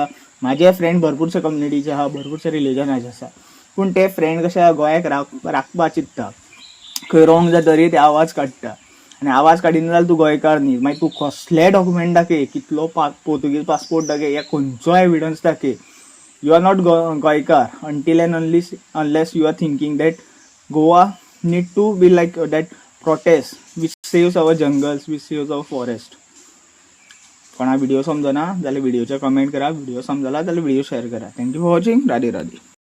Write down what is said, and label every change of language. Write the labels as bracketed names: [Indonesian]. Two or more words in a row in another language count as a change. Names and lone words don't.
[Konkani] म्हाजे फ्रेंड भरपूरशे कम्युनिटीचे आहा, भरपूरशे रिलीजनाचे आसा. पूण ते फ्रेंड कशे गोंयाक राखपा चित्ता. खंय रॉंग जातरी ते आवाज काडटा आनी आवाज काडिना जाल्यार तूं गोंयकार न्ही. मागीर तूं कसलेय डॉक्युमेंट दाखय, कितलो पोर्तुगीज पासपोर्ट दाखय, या खंयचोय एविडन्स दाखय, [English] you are not Goenkar until and unless you are thinking that Goa need to be like that protest which saves our jungles, which saves our forest. [Konkani] कोणा व्हिडिओ समजना जाल्यार व्हिडिओचे कमेंट करा, व्हिडिओ समजला जाल्यार व्हिडिओ शेअर करा. [English] thank you for watching. [Konkani] राधे राधे.